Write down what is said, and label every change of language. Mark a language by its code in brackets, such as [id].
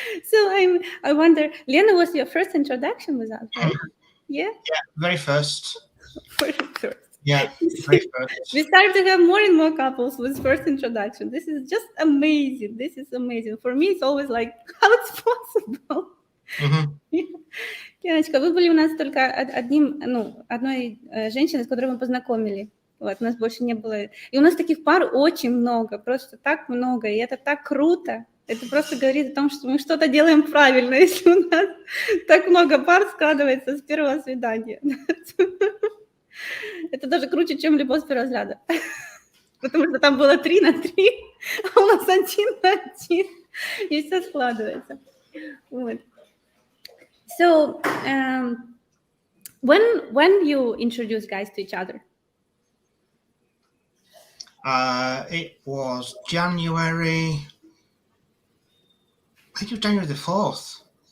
[en] So I wonder, Lena was your first introduction with us, right? Yeah. Yeah, very first. For sure. Yeah, very first. We start to have more and more couples with first introduction. This is just amazing. This is amazing. For me, it's always like, how it's possible? [ru] Леночка, вы были у нас только одной женщиной, с которой мы познакомили. Вот, у нас больше не было. И у нас таких пар очень много, просто так много. И это так круто. Это просто говорит о том, что мы что-то делаем правильно, если у нас так много пар складывается с первого свидания. Это даже круче, чем любовь с первого взгляда. Потому что там было 3 на 3, а у нас 1 на 1. И все складывается. Вот. [en] So, when you introduce guys to each other? It was January. I think it was January the 4th.